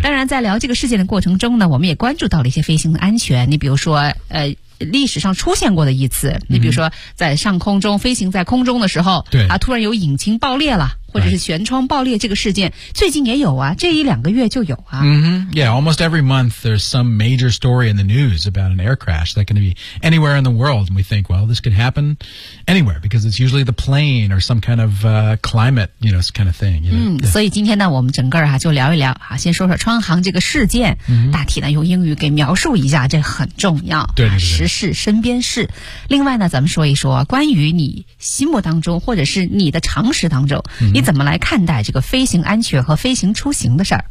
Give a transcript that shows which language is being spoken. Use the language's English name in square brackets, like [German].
[Chinese] 当然在聊这个事件的过程中呢，我们也关注到了一些飞行的安全，你比如说历史上出现过的一次，你比如说在上空中飞行在空中的时候，对啊，突然有引擎爆裂了，或者是舷窗爆裂，这个事件最近也有啊，这一两个月就有啊。 [English] Yeah, almost every month there's some major story in the news about an air crash that can be anywhere in the world, and we think, well, this could happen anywhere because it's usually the plane or some kind of climate, you know, kind of thing. You know? [Chinese] 所以今天呢，我们整个啊就聊一聊啊，先说说川航这个事件，大体呢用英语给描述一下，这很重要。对对对。实事身边事。另外呢，咱们说一说关于你心目当中或者是你的常识当中、你怎么来看待这个飞行安全和飞行出行的事儿。